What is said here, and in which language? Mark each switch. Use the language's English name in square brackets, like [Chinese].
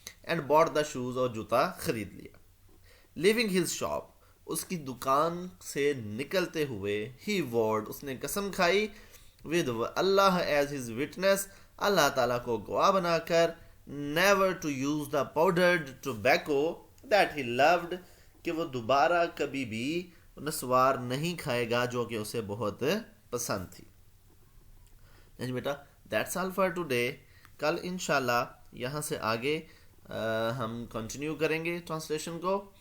[English] and bought the shoes, [Urdu] اور جوتا خرید لیا. [English] leaving his shop, [Urdu] اس کی دکان سے نکلتے ہوئے، [English] he vowed, [Urdu] اس نے قسم کھائی، [English] with Allah as his witness, [Urdu] اللہ تعالیٰ کو گواہ بنا کر، [English] never to use the powdered tobacco that he loved، [Urdu] کہ وہ دوبارہ کبھی بھی نسوار نہیں کھائے گا جو کہ اسے بہت پسند تھی. نہیں بیٹا، [English] that's all for today. [Urdu] کل انشاءاللہ یہاں سے آگے ہم کنٹینیو کریں گے ٹرانسلیشن کو.